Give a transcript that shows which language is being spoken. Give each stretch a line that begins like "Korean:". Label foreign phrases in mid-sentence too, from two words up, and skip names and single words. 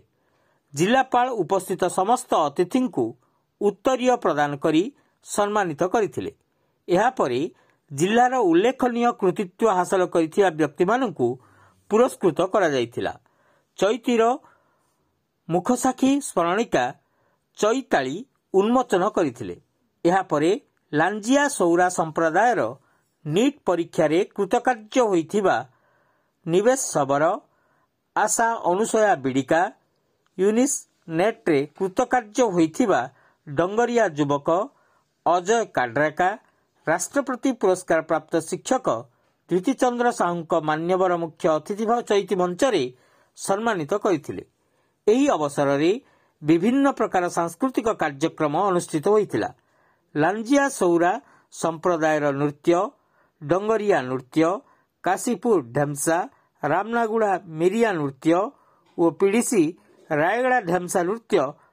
Odia: ଜିଲ୍ଲାପାଳ ଉପସ୍ଥିତ ସମସ୍ତ ଅତିଥି କୁ ଉତ୍ତରୀୟ ପ୍ରଦାନ କରି ସମ୍ମାନିତ କରିଥିଲେ। ଏହା ପରେ ଜିଲ୍ଲାର ଉଲ୍ଲେଖନୀୟ କୃତିତ୍ୱ ହାସଲ କରିଥିବା ବ୍ୟକ୍ତି ମାନଙ୍କୁ ପୁରସ୍କୃତ କରା ଯାଇଥିଲା। ଚୈତୀର ମୁଖସାକ୍ଷୀ ସ୍ମରଣିକା ଚୈତାଳୀ ଉନ୍ମୋଚନ କରିଥିଲେ। ଏହା ପରେ ଲାଞ୍ଜିଆ ସଉରା ସମ୍ପ୍ରଦାୟର ନିଟ୍ ପରୀକ୍ଷା ରେ କୃତକାର୍ଯ୍ୟ ହୋଇଥିବା ନିବେଶ ସବର, ଆଶା ଅନୁସୟା ବିଡିକା, ୟୁନିସ ନେଟ ରେ କୃତକାର୍ଯ୍ୟ ହୋଇଥିବା ଡଙ୍ଗରିଆ ଯୁବକ ଅଜୟ କାଡରାକା, ରାଷ୍ଟ୍ରପତି ପୁରସ୍କାର ପ୍ରାପ୍ତ ଶିକ୍ଷକ ପ୍ରୀତିଚନ୍ଦ୍ର ସାହୁ ମାନ୍ୟବର ମୁଖ୍ୟ ଅତିଥି ଭାବ ଚୈତୀ ମଞ୍ଚ ରେ ସମ୍ମାନିତ କରିଥିଲେ। ଏହି ଅବସର ରେ ବିଭିନ୍ନ ପ୍ରକାର ସାଂସ୍କୃତିକ କାର୍ଯ୍ୟକ୍ରମ ଅନୁଷ୍ଠିତ ହୋଇଥିଲା। ଲାଞ୍ଜିଆ ସଉରା ସମ୍ପ୍ରଦାୟର ନୃତ୍ୟ, ଡଙ୍ଗରିଆ ନୃତ୍ୟ, କାଶୀପୁର ଢେମସା, ରାମନାଗୁଡ଼ା ମେରିଆ ନୃତ୍ୟ ଓ ପିଡିସି ରାୟଗଡ଼ା ଢେମସା ନୃତ୍ୟ